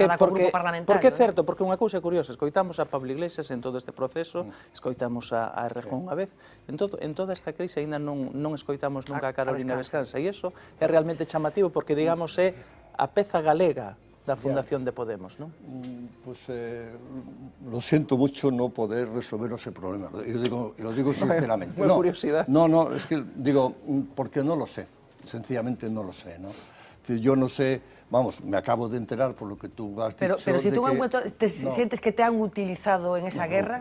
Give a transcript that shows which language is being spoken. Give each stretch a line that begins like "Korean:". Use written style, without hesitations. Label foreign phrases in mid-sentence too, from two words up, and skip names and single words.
Galician: relacionada co grupo parlamentario. Porque é certo, porque unha cousa curiosa, escoitamos a Pablo Iglesias en todo este proceso, escoitamos a Errejón unha vez, en toda esta crise ainda non escoitamos nunca a Carolina Vescansa, e iso é realmente chamativo porque, digamos, é a peza galega da Fundación de Podemos,
Spanish: ¿no? Pues lo siento mucho no poder resolver ese problema, y lo digo sinceramente. Muy curiosidad. No, es que digo, porque no lo sé, sencillamente no lo sé, ¿no? Yo no sé, vamos, me acabo de enterar por lo que tú has dicho. Pero si tú en algún momento sientes que te han utilizado en esa guerra...